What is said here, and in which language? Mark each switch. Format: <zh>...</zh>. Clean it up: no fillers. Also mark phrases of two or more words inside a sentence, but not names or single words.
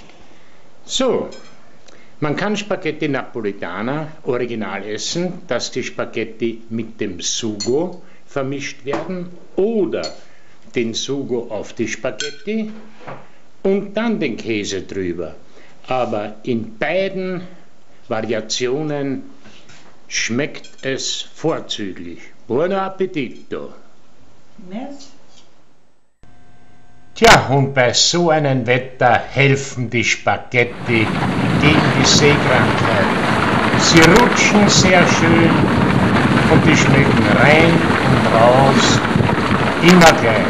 <de>So, man kann Spaghetti Napoletana original essen, dass die Spaghetti mit dem Sugo vermischt werden oder den Sugo auf die Spaghetti und dann den Käse drüber. Aber in beiden Variationen schmeckt es vorzüglich.</de> <it>Buon appetito!</it> <de>Merci. Tja, und bei so einem Wetter helfen die Spaghetti gegen die Seekrankheit. Sie rutschen sehr schön und die schmecken rein und raus immer gleich.</de>